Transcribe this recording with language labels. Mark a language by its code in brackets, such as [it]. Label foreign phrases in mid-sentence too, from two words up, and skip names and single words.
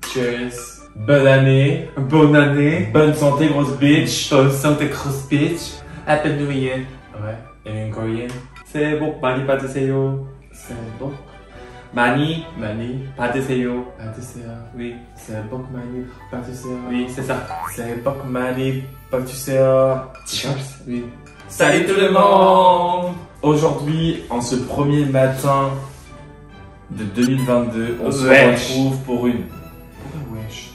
[fr] Cheers. Bonne année. Bonne année. Bonne santé, grosse bitch. Bonne santé, grosse bitch. [en] Happy New Year. [fr] Ouais. Et une coréenne. [ko] 새해 복 많이 받으세요. [fr] C'est bon. [ko] 많이 Mani. 받으세요. [fr] Pâtisserie. Oui, C'est bon, Mani. Pâtisserie. oui, c'est ça. C'est bon, Mani. Pâtisserie. [en] Cheers. [fr] Oui. Salut tout le monde. Aujourd'hui, en ce premier matin de 2022, on se Wesh. retrouve pour une. Pourquoi wesh?